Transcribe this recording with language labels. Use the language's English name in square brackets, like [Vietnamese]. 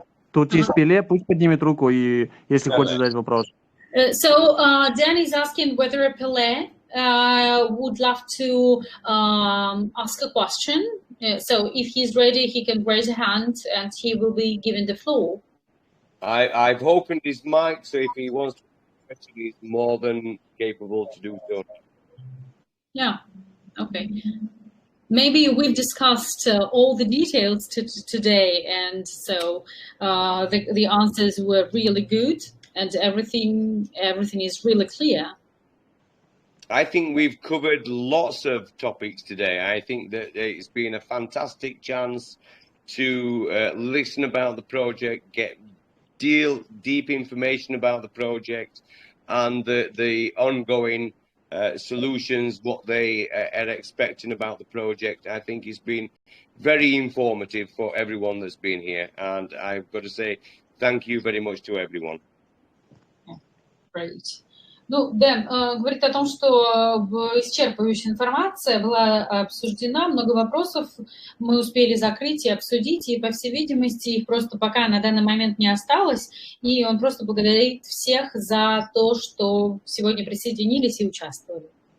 [Russian] Тут есть Пеле, пусть поднимет руку, и если хочет задать вопрос. [English] So Dan is asking whether Pele would love to ask a question. So if he's ready, he can raise a hand and he will be given the floor. I've opened his mic, so if he wants to, he's more than capable to do so. Yeah, okay. Maybe we've discussed all the details today, and so the answers were really good. And everything is really clear. I think we've covered lots of topics today. I think that it's been a fantastic chance to listen about the project, get deep information about the project, and the ongoing solutions, what they are expecting about the project. I think it's been very informative for everyone that's been here. And I've got to say thank you very much to everyone. Great. [Russian] Ну, Дэн говорит о том, что исчерпывающая информация была обсуждена, много вопросов мы успели закрыть и обсудить, и, по всей видимости, их просто пока на данный момент не осталось, и он просто благодарит всех за то, что сегодня присоединились и участвовали.